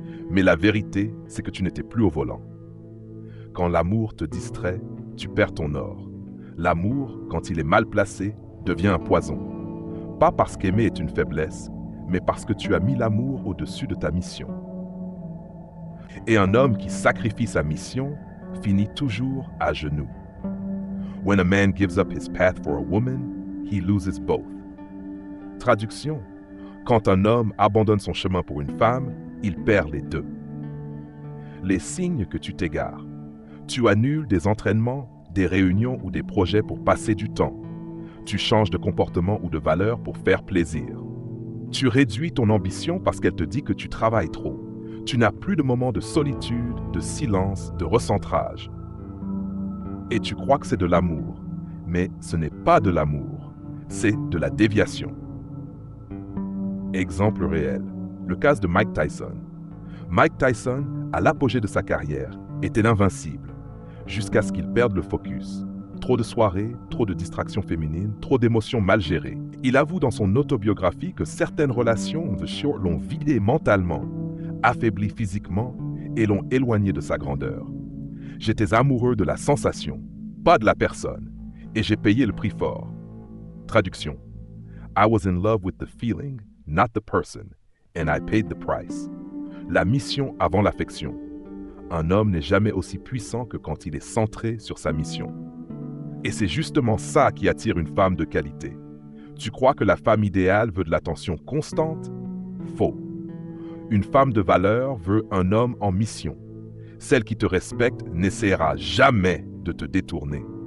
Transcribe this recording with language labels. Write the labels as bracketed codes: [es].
[fr] Mais la vérité, c'est que tu n'étais plus au volant. Quand l'amour te distrait, tu perds ton or. L'amour, quand il est mal placé, devient un poison. Pas parce qu'aimer est une faiblesse, mais parce que tu as mis l'amour au-dessus de ta mission. Et un homme qui sacrifie sa mission finit toujours à genoux. [en] When a man gives up his path for a woman, he loses both. [fr] Traduction. Quand un homme abandonne son chemin pour une femme, il perd les deux. Les signes que tu t'égares. Tu annules des entraînements, des réunions ou des projets pour passer du temps. Tu changes de comportement ou de valeur pour faire plaisir. Tu réduis ton ambition parce qu'elle te dit que tu travailles trop. Tu n'as plus de moments de solitude, de silence, de recentrage. Et tu crois que c'est de l'amour. Mais ce n'est pas de l'amour, c'est de la déviation. Exemple réel, le cas de Mike Tyson. Mike Tyson, à l'apogée de sa carrière, était l'invincible, jusqu'à ce qu'il perde le focus. Trop de soirées, trop de distractions féminines, trop d'émotions mal gérées. Il avoue dans son autobiographie que certaines relations The Short l'ont vidé mentalement, affaibli physiquement et l'ont éloigné de sa grandeur. J'étais amoureux de la sensation, pas de la personne, et j'ai payé le prix fort. Traduction. [en] I was in love with the feeling, not the person, and I paid the price. [fr] La mission avant l'affection. Un homme n'est jamais aussi puissant que quand il est centré sur sa mission. Et c'est justement ça qui attire une femme de qualité. Tu crois que la femme idéale veut de l'attention constante? Faux. Une femme de valeur veut un homme en mission. Celle qui te respecte n'essaiera jamais de te détourner.